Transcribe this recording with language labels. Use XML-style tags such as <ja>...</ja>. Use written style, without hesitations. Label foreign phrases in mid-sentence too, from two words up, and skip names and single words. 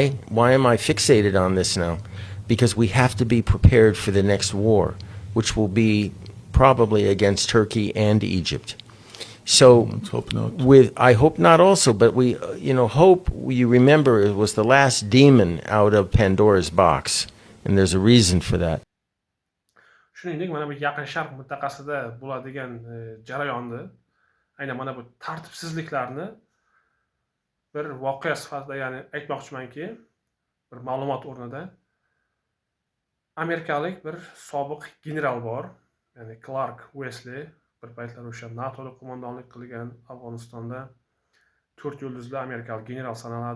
<en>Why am I fixated on this now? Because we have to be prepared for the next war, which will be probably against Turkey and Egypt. So, let's hope not. I hope not also, but we, hope, you remember, it was the last demon out of Pandora's box, and there's a reason for that.</en> <uz>Shuningdek, mana bu Yaqin Sharq mintaqasida bo'ladigan jarayonni, aynan mana bu tartibsizliklarni bir voqea sifatida, ya'ni aytmoqchimanki, bir ma'lumot o'rnida amerikalik bir sobiq general bor, ya'ni Clark Wesley, bir paytlar o'sha NATOda qo'mondonlik qilgan, Afg'onistonda 4 yulduzli amerikalik general sanaladi.</uz>